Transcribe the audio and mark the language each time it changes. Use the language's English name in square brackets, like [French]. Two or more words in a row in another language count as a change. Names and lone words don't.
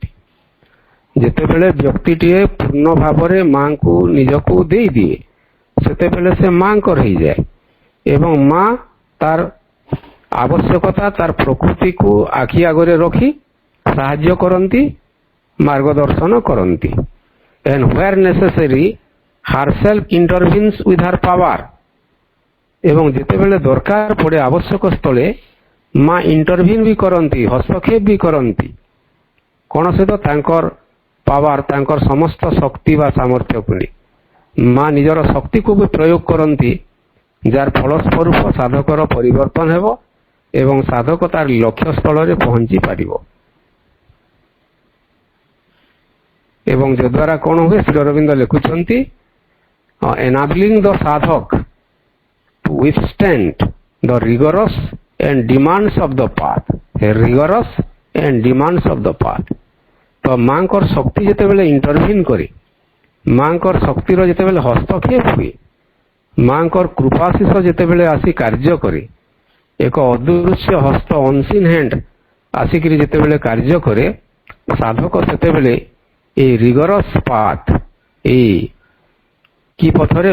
[Odia] ଯେତେବେଳେ ବ୍ୟକ୍ତିଟିଏ ପୂର୍ଣ୍ଣ ଭାବରେ ମାଙ୍କୁ ନିଜକୁ ଦେଇଦିଏ ସେତେବେଳେ ସେ ମାଙ୍କର ହେଇଯାଏ ଏବଂ ମା ତାର ଆବଶ୍ୟକତା, ତାର ପ୍ରକୃତିକୁ ଆଖି ଆଗରେ ରଖି ସାହାଯ୍ୟ କରନ୍ତି, ମାର୍ଗଦର୍ଶନ କରନ୍ତି। [English] and where necessary herself intervenes with her power। [Odia] ଏବଂ ଯେତେବେଳେ ଦରକାର ପଡ଼େ ଆବଶ୍ୟକ ସ୍ଥଳେ ମା ଇଣ୍ଟରଭିନ୍ ବି କରନ୍ତି, ହସ୍ତକ୍ଷେପ ବି କରନ୍ତି। କ'ଣ ସହିତ? ତାଙ୍କର ପାୱାର, ତାଙ୍କର ସମସ୍ତ ଶକ୍ତି ବା ସାମର୍ଥ୍ୟକୁ ନେଇ ମା ନିଜର ଶକ୍ତିକୁ ବି ପ୍ରୟୋଗ କରନ୍ତି, ଯାହାର ଫଳସ୍ୱରୂପ ସାଧକର ପରିବର୍ତ୍ତନ ହେବ ଏବଂ ସାଧକ ତାର ଲକ୍ଷ୍ୟ ସ୍ଥଳରେ ପହଞ୍ଚି ପାରିବ। ଏବଂ ଯଦ୍ୱାରା କ'ଣ ହୁଏ? ଶ୍ରୀ ଅରବିନ୍ଦ ଲେଖୁଛନ୍ତି [English] enabling the sadhak to withstand the rigorous and demands of the path। rigorous and demands of the path। [Odia] ତ ମାଙ୍କର ଶକ୍ତି ଯେତେବେଳେ ଇଣ୍ଟରଭିନ୍ କରେ, ମାଙ୍କର ଶକ୍ତିର ଯେତେବେଳେ ହସ୍ତକ୍ଷେପ ହୁଏ, ମାଙ୍କର କୃପାଶିଷ ଯେତେବେଳେ ଆସି କାର୍ଯ୍ୟ କରେ, ଏକ ଅଦୃଶ୍ୟ ହସ୍ତ [English] unseen hand [Odia] ଆସିକିରି ଯେତେବେଳେ କାର୍ଯ୍ୟ କରେ, ସାଧକ ସେତେବେଳେ এই [English] rigorous path, [Odia] এই କି ପଥରେ?